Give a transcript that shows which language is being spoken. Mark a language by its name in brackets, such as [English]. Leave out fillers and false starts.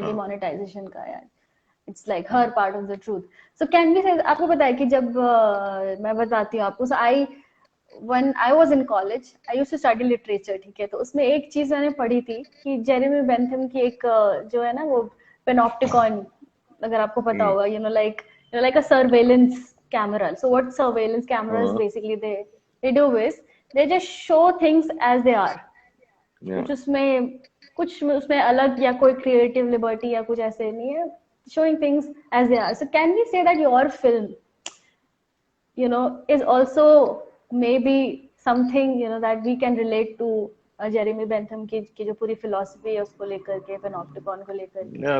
[English] Demonetisation का, यार, it's like हर पार्ट ऑफ द ट्रूथ। [Hindi] So can be से आपको पता है कि जब मैं बताती हूँ आपको, आई [English] when I was in college, I used to study literature, [Hindi] ठीक है, तो उसमें एक चीज मैंने पढ़ी थी कि जेरेमी बेंथम की एक जो है ना वो पेनॉप्टिकॉन, अगर आपको पता हम्म, [English] होगा, like a surveillance camera. So what surveillance cameras [Hindi] हाँ, [English] basically they do is they just show things as they are. या [Hindi] कुछ उसमें अलग या कोई क्रिएटिव लिबर्टी या कुछ ऐसे नहीं है, [English] showing things as they are. So can we say that your film, is also maybe something, that we can relate to [Hindi] Jeremy Bentham की जो पूरी फिलॉसफी है उसको लेकर के, पेनॉप्टिकॉन को लेकर के?